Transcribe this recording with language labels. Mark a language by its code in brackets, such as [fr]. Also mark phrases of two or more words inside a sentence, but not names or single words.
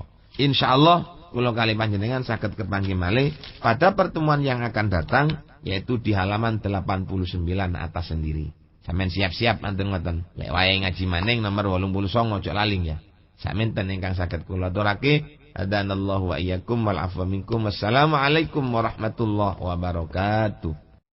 [jv] Insyaallah kula kali panjenengan saged kepanggih malih [id] pada pertemuan yang akan datang, yaitu di halaman [jv] 89 atas sendiri. Sampeyan siap-siap manten ngoten. Lek wayahe ngaji maning nomor 89 aja laling ya. Saminten ingkang saged kula aturake, [ar] هدانا الله وإياكم والعفو منكم. والسلام عليكم ورحمة الله وبركاته.